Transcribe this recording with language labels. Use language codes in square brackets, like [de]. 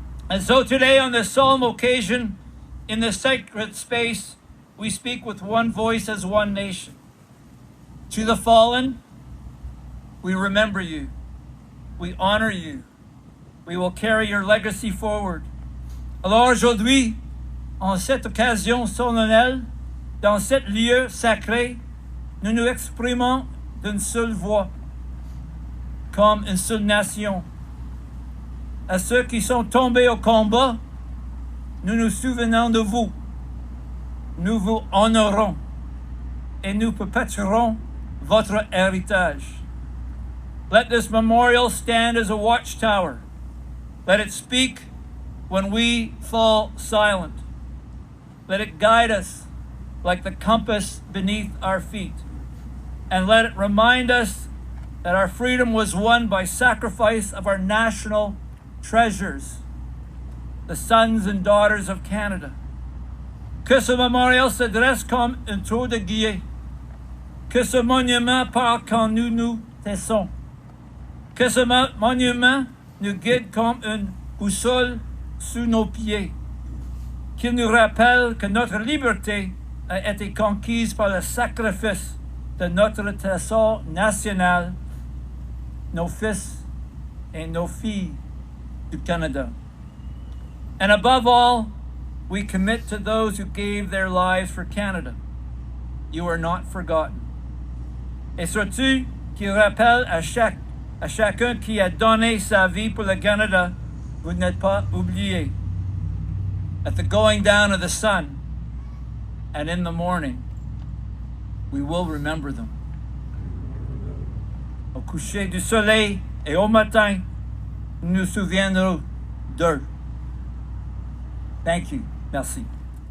[en] And so today, on this solemn occasion, in this sacred space, we speak with one voice as one nation. To the fallen, we remember you. We honor you. We will carry your legacy forward. [fr] Alors aujourd'hui, en cette occasion solennelle, dans cet lieu sacré, nous nous exprimons d'une seule voix, comme une seule nation. À ceux qui sont tombés au combat, nous nous souvenons de vous, nous vous honorons et nous perpétuerons votre héritage. [en] Let this memorial stand as a watchtower. Let it speak when we fall silent. Let it guide us like the compass beneath our feet. And let it remind us that our freedom was won by sacrifice of our national treasures, the sons and daughters of Canada. [fr] Que ce mémorial se dresse comme un tour de guillet. Que ce monument parle quand nous nous taisons. Que ce monument nous guide comme une boussole sous nos pieds. Qu'il nous rappelle que notre liberté a été conquise par le sacrifice de notre trésor national, nos fils et nos filles du Canada. [en] And above all, we commit to those who gave their lives for Canada. You are not forgotten. [fr] Et surtout, qui rappelle à chacun qui a donné sa vie pour le Canada, vous n'êtes pas oublié. [en] At the going down of the sun and in the morning, we will remember them. [fr] Au coucher du soleil et au matin, nous nous souviendrons d'eux. [en] Thank you. [fr] Merci.